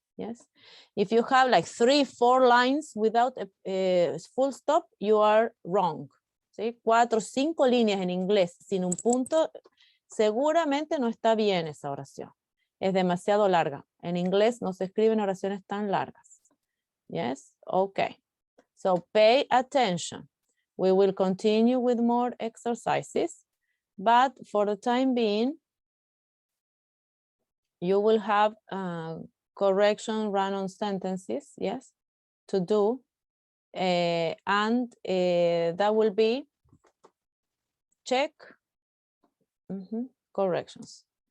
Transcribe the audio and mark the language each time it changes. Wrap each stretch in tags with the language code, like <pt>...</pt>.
<en>Yes, if you have like 3, 4 lines without a full stop, you are wrong.</en> <es>¿Sí? 4, 5 líneas en inglés sin un punto, seguramente no está bien esa oración. Es demasiado larga. En inglés no se escriben oraciones tan largas.</es> <en>Yes, okay. So pay attention. We will continue with more exercises, but for the time being, you will have correction run-on sentences, yes, to do. And that will be check, corrections.</en>